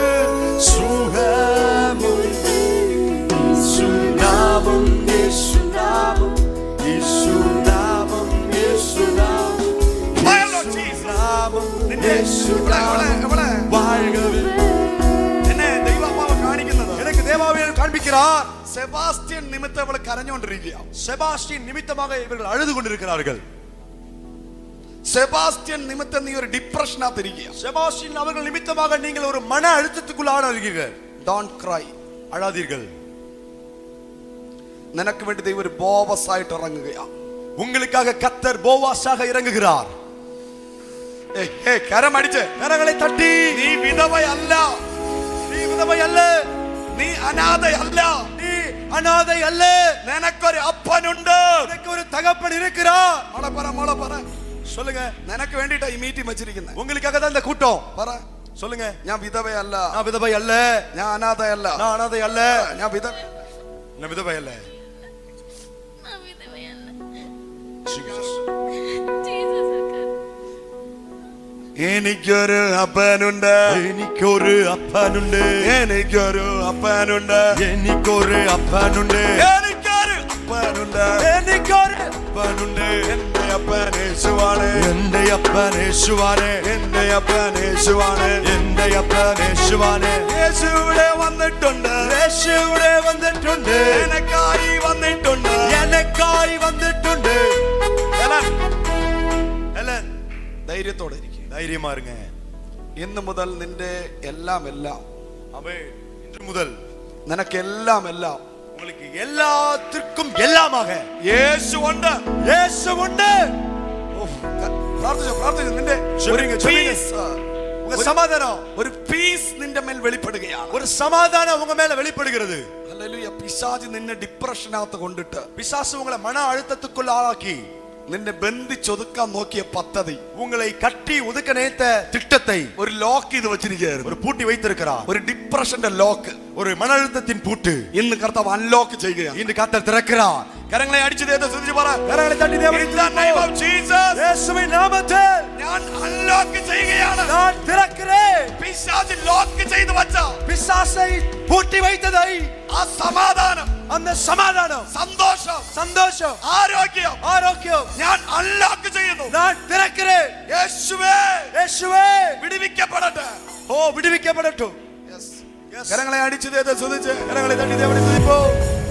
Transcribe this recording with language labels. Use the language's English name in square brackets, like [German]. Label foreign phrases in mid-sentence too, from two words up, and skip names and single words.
[Malayalam] സുഖമുണ്ട്. യേശുനാമം യേശുനാമം യേശുനാമം യേശുനാമം യേശുനാമം യേശുനാമം വാഴവേ. എന്നെ ദൈവാത്മാവ് കാണിക്കുന്നത്, [Tamil] எனக்கு தேவாவியல் காண்பிக்கிறார். [Malayalam] സെബാസ്റ്റ്യൻ നിമിത്തം അവൾ കരഞ്ഞുകൊണ്ടിരിക്കുകയാണ്. [Tamil] செபாஸ்டின் நிமித்தமாக இவர்கள் அழுது கொண்டிருக்கிறார்கள். [Malayalam] സെബാസ്റ്റ്യൻ നിമിത്തം നീ ഒരു ഡിപ്രഷനകത്തിരിക്കുക. [Tamil] செபாஸ்டின் அவர்கள் நிமித்தமாக நீங்கள் ஒரு மன அழுத்தத்துக்குள் ஆளாகிறீர்கள். [English] Don't cry, [Tamil] அழாதீர்கள். [Malayalam] നിനക്ക് വേണ്ടി ദൈവം ഒരു ബോവസ് ആയിട്ട് ഇറങ്ങുകയാണ്. [Tamil] உங்களுக்காக கர்த்தர் போவாஸாக இறங்குகிறார். [Malayalam] കരം അടിച്ച്, [Tamil] கரங்களை தட்டி. [Malayalam] നീ വിധവയല്ല, [Tamil] நீ விதவை அல்ல, [Malayalam] നീ അനാഥയല്ല, [Tamil] நீ அநாதை அல்ல. [Malayalam] നിനക്കൊരു അപ്പനുണ്ട്, [Tamil] உனக்கு ஒரு தகப்பன் இருக்கிறார். [Malayalam] മോളെ പറ, മോളെ പറ. [Tamil] சொல்லுங்க. [Malayalam] നിനക്ക് വേണ്ടിട്ടാ ഈ മീറ്റിംഗ് വെച്ചിരിക്കുന്നത്. [Tamil] உங்களுக்காக தான் இந்த கூட்டம். [Malayalam] പറ, [Tamil] சொல்லுங்க. [Malayalam] ഞാൻ വിധവയല്ല, [Tamil] நான் விதவை அல்ல, [Malayalam] ഞാൻ അനാഥയല്ല, [Tamil] நான் அநாதை அல்ல, [Malayalam] ഞാൻ വിധവ [Tamil] நான் விதவை அல்ல. [Malayalam] എനിക്കൊരു അപ്പനുണ്ട്, എനിക്കൊരു അപ്പനുണ്ട്, എനിക്കൊരു അപ്പനുണ്ട്, എനിക്കൊരു അപ്പനുണ്ട്, എനിക്കൊരു അപ്പനുണ്ട്, എനിക്കൊരു അപ്പനുണ്ട്. എന്റെ അപ്പൻ യേശുവാണ്, എന്റെ അപ്പൻ യേശുവാണ്, എന്റെ അപ്പൻ യേശുവാണ്, എന്റെ അപ്പൻ യേശുവാണ്. യേശു ഇവിടെ വന്നിട്ടുണ്ട്, യേശു ഇവിടെ വന്നിട്ടുണ്ട്, എനക്കായി വന്നിട്ടുണ്ട്, എനക്കായി വന്നിട്ടുണ്ട്. ഹെലൻ, ഹെലൻ, ധൈര്യത്തോടെ ഇരിക്കുക. [Tamil] தைரியமா இருங்க. [Malayalam] ഇന്ന് മുതൽ നിന്റെ എല്ലാം എല്ലാം, [Tamil] ஆமென். இன்று முதல் [Malayalam] നിനക്ക് എല്ലാം എല്ലാം, [Tamil] உங்களுக்கு எல்லாத்துக்கும் எல்லாமாக [Malayalam] യേശു ഉണ്ട്, യേശു ഉണ്ട്. പ്രാർത്ഥിച്ചു പ്രാർത്ഥിച്ചു. നിന്റെ [Tamil] சொல்லுங்க, சொல்லுங்க. உங்க சமாதானம், [Malayalam] ഒരു പീസ് നിന്റെ മേൽ വെളിപ്പെടുകയാണ്. [Tamil] ஒரு சமாதானம் உங்க மேல வெளிப்படுகிறது. [Malayalam] ഹല്ലേലൂയ. പിശാച് നിന്നെ ഡിപ്രഷനകത്ത് കൊണ്ടിട്ട്, [Tamil] பிசாசு உங்களை மன அழுத்தத்துக்குள் ஆளாக்கி [Malayalam] നിന്നെ ബന്ധിച്ചൊതുക്കാൻ നോക്കിയ പദ്ധതി, [Tamil] உங்களை கட்டி ஒதுக்க நினைத்த திட்டத்தை [Malayalam] ഒരു ലോക്ക് ചെയ്ത് വെച്ചിരിക്കുകയായിരുന്നു. [Tamil] ஒரு பூட்டி வைத்திருக்கிறார். [Malayalam] ഒരു ഡിപ്രഷന്റെ ലോക്ക് [Tamil] ஒரு மன அழுத்தத்தின் பூட்டு [Malayalam] ഇന്ന് കർത്താവ് അൺലോക്ക് ചെയ്യുകയാണ്. [Tamil] இன்று கர்த்தர் திறக்கிறார். [Malayalam] കരങ്ങളെ അടിച്ചു ദൈവത്തെ സ്തുതിച്ച് പറ, [Tamil] கரங்களை தட்டி தேவனை [English] In the name of Jesus, [Tamil] இயேசுவின் நாமத்தில் [Malayalam] ഞാൻ അൺലോക്ക് ചെയ്യുകയാണ്. [Tamil] நான் திறக்கிறேன். [Malayalam] പിശാച് ലോക്ക് ചെയ്തു വച്ച [Tamil] பிசாசை பூட்டி வைத்ததை, [Malayalam] ആ സമാധാനം, [Tamil] அந்த சமாதானம், [Malayalam] സന്തോഷം, [Tamil] சந்தோஷம், [Malayalam] ആരോഗ്യം [Tamil] ஆரோக்கியம் [Malayalam] ഞാൻ അൺലോക്ക് ചെയ്യുന്നു. [Tamil] நான் திறக்கிறேன். [Malayalam] യേശുവേ, [Tamil] இயேசுவே, [Malayalam] വിടുവിക്കപ്പെടട്ടെ. [Tamil] ஓ விடுவிக்கப்படட்டும். [Malayalam] കരങ്ങളെ അടിച്ചു ദൈവത്തെ സ്തുതിച്ച്, [Tamil] கரங்களை தட்டி தேவனை துதிப்போம்.